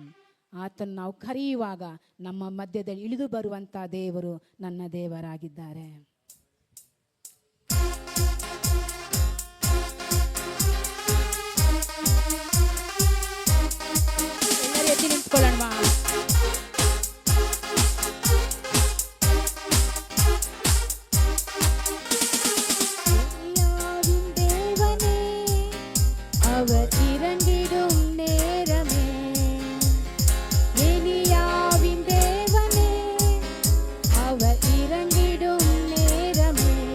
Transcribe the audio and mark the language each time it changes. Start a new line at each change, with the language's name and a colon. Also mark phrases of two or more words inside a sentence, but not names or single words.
Kannada: ಆತನ್ನು ನಾವು ಕರೆಯುವಾಗ ನಮ್ಮ ಮಧ್ಯದಲ್ಲಿ ಇಳಿದು ಬರುವಂಥ ದೇವರು ನನ್ನ ದೇವರಾಗಿದ್ದಾರೆ. ಎಲ್ಲರೂ ಎದ್ದು ನಿಂತ್ಕೊಳ್ಳೋಣ.
Tamil: எலியாவின் தேவனே, அவர் இறங்கிடும் நேரமே. எலியாவின் தேவனே, அவர் இறங்கிடும் நேரமே.